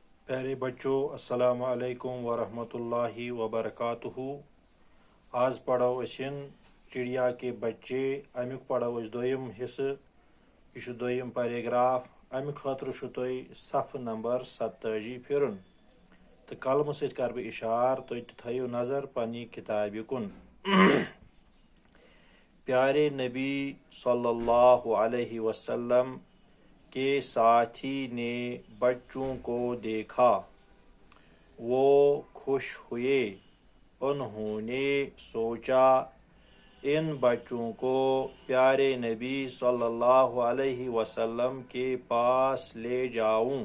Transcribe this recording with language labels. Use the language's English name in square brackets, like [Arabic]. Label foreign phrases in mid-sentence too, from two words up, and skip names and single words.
[Hindi] प्यारे बच्चों, [Arabic] السلام عليكم ورحمة الله وبركاته. [Kashmiri] आज पढ़ो असिन [Hindi] चिड़िया के बच्चे। [Kashmiri] अमुक पढ़ो अस दोयम हिस्से। यह दोयम पैराग्राफ। अमि खतर सफ नंबर 87 फिरन तो कलम सत कर बह इशार तुम थो नजर पन्नी किताब कुन। [Hindi] प्यारे नबी [Arabic] صلى الله عليه وسلم [Hindi] के साथी ने बच्चों को देखा, वो खुश हुए। उन्होंने सोचा इन बच्चों को प्यारे नबी [Arabic] صلى الله عليه وسلم [Hindi] के पास ले जाऊं।